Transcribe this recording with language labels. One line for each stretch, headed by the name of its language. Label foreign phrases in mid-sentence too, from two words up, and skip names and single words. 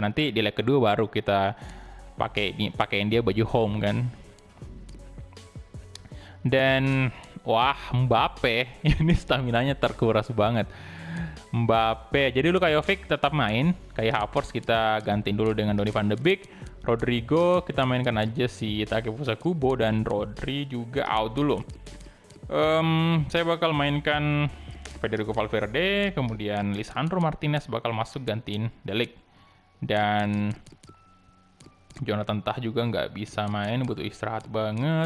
Indonesian: Nanti di leg kedua baru kita pakein dia baju home kan. Dan wah, Mbappe ini staminanya terkuras banget. Mbappe, jadi Luka Jovic tetap main, kayak Havertz kita gantiin dulu dengan Donny van de Beek. Rodrigo kita mainkan aja si Takefusa Kubo, dan Rodri juga out dulu. Saya bakal mainkan Federico Valverde, kemudian Lisandro Martinez bakal masuk gantiin De Ligt. Dan Jonathan Tah juga nggak bisa main, butuh istirahat banget.